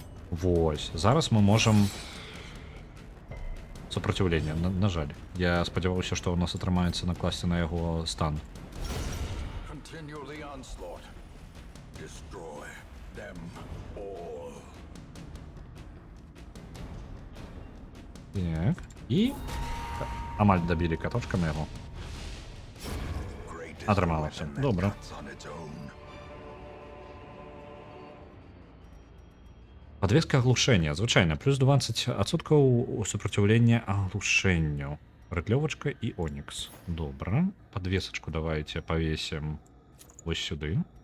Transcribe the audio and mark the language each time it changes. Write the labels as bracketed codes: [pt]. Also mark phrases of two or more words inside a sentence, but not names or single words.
[be] Вось. Зараз мы можам... Сопротивление, на жаль. Я спадзяваўся, што ў нас атрымаецца накласці на яго стан. [en] Continue the onslaught. Destroy them all. [be] Так. І... Амаль дабілі каточкам яго. [en] Great is [be] Атрымалася. [en] the weapon that [be] Добра. [en] cuts on its own. [ru] Подвеска оглушения. [be] Звычайна, плюс 20% у [ru] сопротивлення оглушенню. [be] Рыдлёвачка і Онікс. Добра. [ru] Подвесочку давайте повесим вось сюды.